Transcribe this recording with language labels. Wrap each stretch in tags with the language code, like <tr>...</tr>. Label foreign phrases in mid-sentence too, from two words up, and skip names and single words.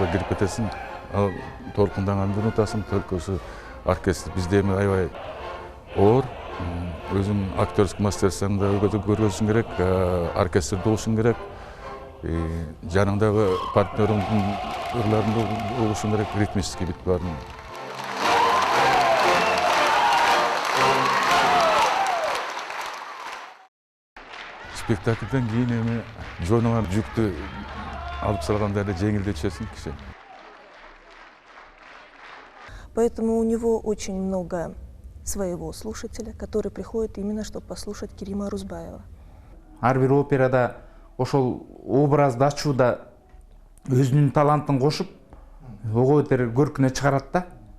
<ky>кирип кетесиң, ал толкунданганды унутасың, только ушу оркестр бизде эми аябай оор, өзүң</ky> <ru>актерский мастерствоңду</ru> <ky>көргөзүшүң керек, оркестрде болушуң керек. жаныңдағы партнеріңдің ырларыңды угушуң керек,</ky> <ru>ритмический бит</ru> <ky>барын. Спектакльден кейін эми жонуңа жүктү алып салганда эле жеңилдей түшөсүң киши.</ky> <ru>Поэтому у него очень много своего слушателя, который приходит именно, чтобы послушать Керима Арузбаева.</ru> <ky>Ар бир операда ошол образды ачууда өзүнүн талантын кошуп, ого бетер көркүнө чыгарат да.</ky>